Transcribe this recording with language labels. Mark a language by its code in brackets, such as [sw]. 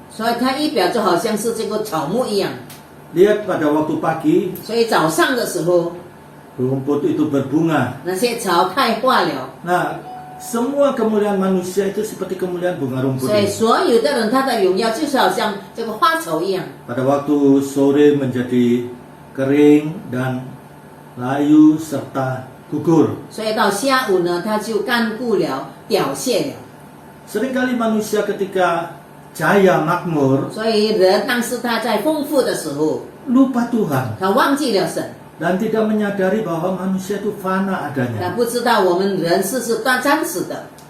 [zh] 所以它一表就好像是这个草木一样。 [id] Lihat pada waktu pagi, [zh] 所以早上的时候， [id] rumput itu berbunga. [zh] 那些草开花了， [id] Nah, semua kemuliaan manusia itu seperti kemuliaan bunga rumput [zh] 所以 [id] ini. [zh] 所有的人他的荣耀就是好像这个花草一样。 [id] Pada waktu sore menjadi kering dan layu serta gugur. [zh] 所以到下午呢，它就干枯了、凋谢了。 [id] Seringkali manusia ketika jaya makmur [zh] 所以人当时他在丰富的时候， [id] lupa Tuhan [zh] 他忘记了神， [id] dan tidak menyadari bahwa manusia itu fana [zh] 他 [id] adanya. [zh] 不知道我们人是暂时的，